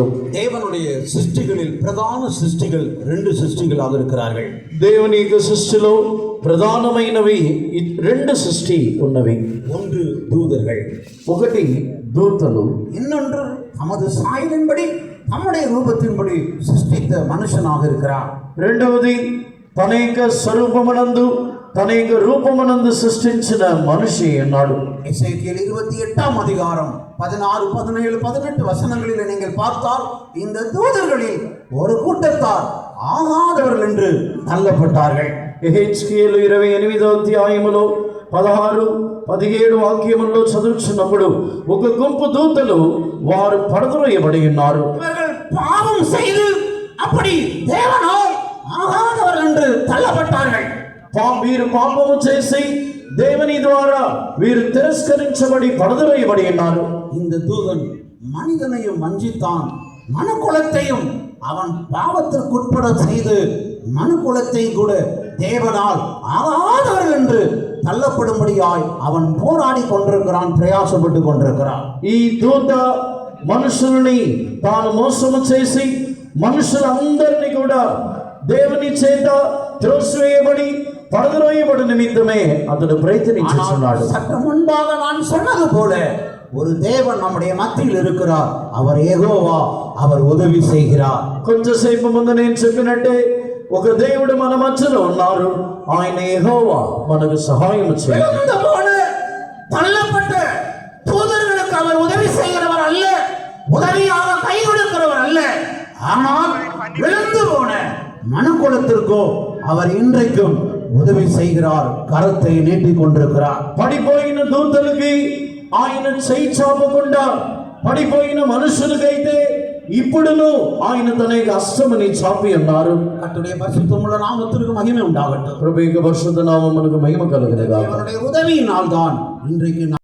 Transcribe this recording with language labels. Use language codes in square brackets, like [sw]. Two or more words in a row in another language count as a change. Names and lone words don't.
[ta] தேவனுடைய சிருஷ்டிகளில் பிரதான சிருஷ்டிகள் 2 சிருஷ்டிகளாக இருக்கிறார்கள். [te] దేవుని యొక్క సృష్టిలో ప్రధానమైనవి 2 సృష్టి ఉన్నవి. [ta] ஒன்று தூதர்கள், [te] ఒకటి దూతలు, [ta] இன்னொன்று நமது சாயலின்படி நம்முடைய ரூபத்தின்படி சிருஷ்டித்த மனுஷனாக இருக்கிறார். [te] రెండవది తన యొక్క స్వరూపమునందు తన యొక్క రూపమునందు సృష్టించిన మనిషి అన్నాడు. [ta] எசேக்கியேல் 28ஆம் அதிகாரம் 16, 17, 18 வசனங்களில் நீங்கள் பார்த்தால் இந்த தூதர்களில் ஒரு கூட்டத்தார் ஆகாதவர்கள் என்று தள்ளப்பட்டார்கள். [te] యెహెజ్కేలు 28వ అధ్యాయములో 16, 17 వాక్యముల్లో చదువుచున్నప్పుడు ఒక గుంపు దూతలు వారు పడద్రోయబడి ఉన్నారు. [ta] இவர்கள் பாவம் செய்து அப்படி தேவனால் ஆகாதவர்கள் என்று தள்ளப்பட்டார்கள். [te] వీరు పాపము చేసి దేవుని ద్వారా వీరు తిరస్కరించబడి పడద్రోయబడి ఉన్నారు. [ta] இந்த தூதன் மனிதனையும் வஞ்சித்தான், மனுக்குலத்தையும் அவன் பாவத்திற்குட்பட செய்து மனுக்குலத்தை கூட தேவனால் ஆகாதவர்கள் என்று தள்ளப்படும்படியாய் அவன் போராடி கொண்டிருக்கிறான், பிரயாசப்பட்டு கொண்டிருக்கிறான். [te] ఈ దూత మనుషుల్ని తాను మోసము చేసి మనుషులందరినీ కూడా దేవుని చేత త్రోసివేయబడి పడద్రోయబడి నిమిత్తమే అతడు ప్రయత్నించుచున్నాడు. [ta] சற்று முன்பாக நான் சொன்னது போல ஒரு தேவன் நம்முடைய மத்தியில் இருக்கிறார். அவர் யெகோவா, அவர் உதவி செய்கிறார். [te] కొంచెంసేపు ముందు నేను చెప్పినట్టే ఒక దేవుడు మన మధ్యలో ఉన్నారు. ఆయన యెహోవా మనకు సహాయం చేయాలి. [ta] தள்ளப்பட்ட தூதர்களுக்கு அவர் உதவி செய்கிறவர் அல்ல, உதவியாக கை கொடுக்கிறவர் அல்ல. ஆனால் விழுந்து போன மனுக்குலத்திற்கோ அவர் இன்றைக்கும் உதவி செய்கிறார், கரத்தை நீட்டிக் கொண்டிருக்கிறார். [te] పడిపోయిన దూతలకి ఆయన చేయి చాపకుండా పడిపోయిన మనుషులకైతే ఇప్పుడును ఆయన తన యొక్క హస్తముని చాపి ఉన్నారు. [ta] கர்த்தருடைய பரிசுத்தமுள்ள நாமத்திற்கு மகிமை உண்டாகட்டும். [te] ప్రభు యొక్క పరిశుద్ధ నామమునకు మహిమ కలుగును గాక. [ta] அவருடைய உதவியினால் தான் இன்றைக்கு